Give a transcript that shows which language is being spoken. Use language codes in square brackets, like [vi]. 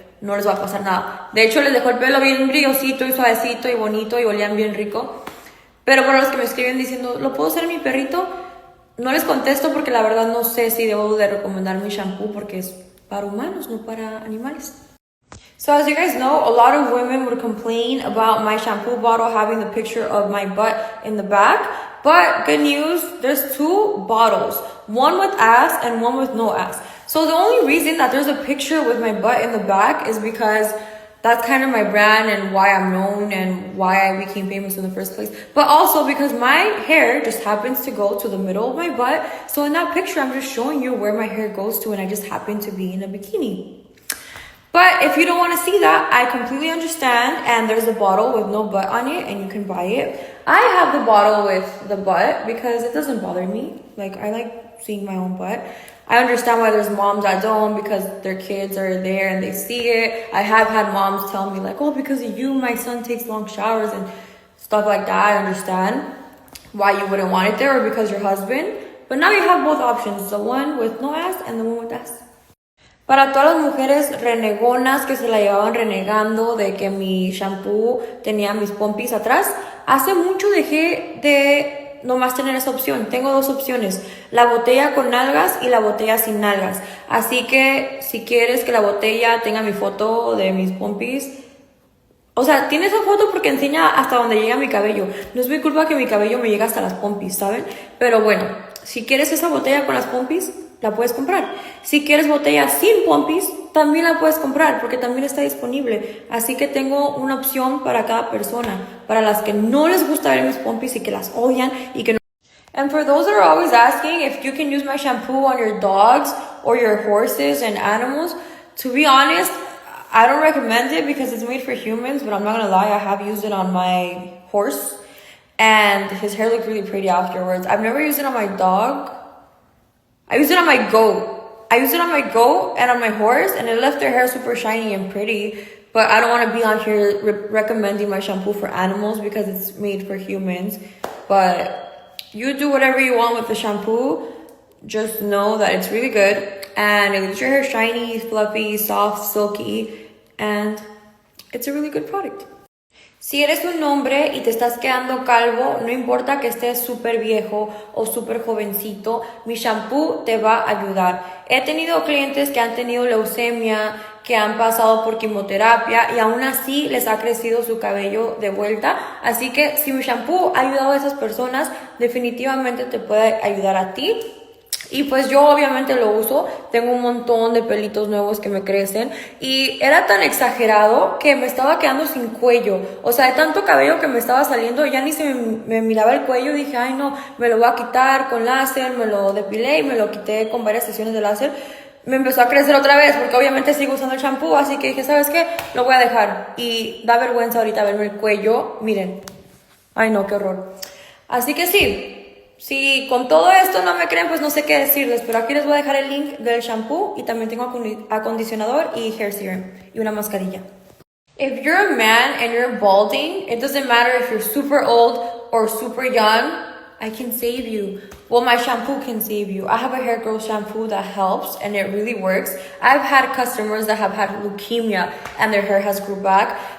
[es] no les va a pasar nada. De hecho, les dejó el pelo bien brillosito y suavecito y bonito y olían bien rico. Pero para los que me escriben diciendo, ¿lo puedo usar en mi perrito? No les contesto porque la verdad no sé si debo de recomendar mi shampoo porque es para humanos, no para animales. [en] So as you guys know, a lot of women would complain about my shampoo bottle having the picture of my butt in the back. But good news, there's 2 bottles, one with ass and one with no ass. So the only reason that there's a picture with my butt in the back is because that's kind of my brand and why I'm known and why I became famous in the first place. But also because my hair just happens to go to the middle of my butt. So in that picture, I'm just showing you where my hair goes to and I just happen to be in a bikini. But if you don't want to see that, I completely understand. And there's a bottle with no butt on it and you can buy it. I have the bottle with the butt because it doesn't bother me. Like, I like seeing my own butt. I understand why there's moms that don't because their kids are there and they see it. I have had moms tell me like, oh, because of you, my son takes long showers and stuff like that. I understand why you wouldn't want it there or because your husband. But now you have both options, the one with no ass and the one with ass. [es] Para todas las mujeres renegonas que se la llevaban renegando de que mi shampoo tenía mis pompis atrás, hace mucho dejé de nomás tener esa opción. Tengo 2 opciones, la botella con nalgas y la botella sin nalgas. Así que si quieres que la botella tenga mi foto de mis pompis, o sea, tiene esa foto porque enseña hasta donde llega mi cabello. No es mi culpa que mi cabello me llega hasta las pompis, ¿saben? Pero bueno, si quieres esa botella con las pompis, la puedes comprar. Si quieres botella sin pompis, también la puedes comprar porque también está disponible. Así que tengo una opción para cada persona. Para las que no les gusta ver mis pompis y que las odian y que no. [en] And for those that are always asking if you can use my shampoo on your dogs or your horses and animals, to be honest, I don't recommend it because it's made for humans, but I'm not gonna lie, I have used it on my horse and his hair looked really pretty afterwards. I've never used it on my dog. I used it on my goat. I used it on my goat and on my horse and it left their hair super shiny and pretty. But I don't want to be on here recommending my shampoo for animals because it's made for humans. But you do whatever you want with the shampoo. Just know that it's really good. And it leaves your hair shiny, fluffy, soft, silky. And it's a really good product. [es] Si eres un hombre y te estás quedando calvo, no importa que estés súper viejo o súper jovencito, mi shampoo te va a ayudar. He tenido clientes que han tenido leucemia, que han pasado por quimioterapia y aún así les ha crecido su cabello de vuelta. Así que si mi shampoo ha ayudado a esas personas, definitivamente te puede ayudar a ti. Y pues yo obviamente lo uso, tengo un montón de pelitos nuevos que me crecen y era tan exagerado que me estaba quedando sin cuello, o sea, de tanto cabello que me estaba saliendo, ya ni se me miraba el cuello, dije, ay no, me lo voy a quitar con láser, me lo depilé y me lo quité con varias sesiones de láser, me empezó a crecer otra vez porque obviamente sigo usando el shampoo, así que dije, ¿sabes qué? Lo voy a dejar y da vergüenza ahorita verme el cuello, miren, ay no, qué horror, así que sí. Si con todo esto no me creen, pues no sé qué decirles, pero aquí les voy a dejar el link del shampoo y también tengo acondicionador y hair serum y una mascarilla. [en] If you're a man and you're balding, it doesn't matter if you're super old or super young, I can save you. Well, my shampoo can save you. I have a hair growth shampoo that helps and it really works. I've had customers that have had leukemia and their hair has grew back.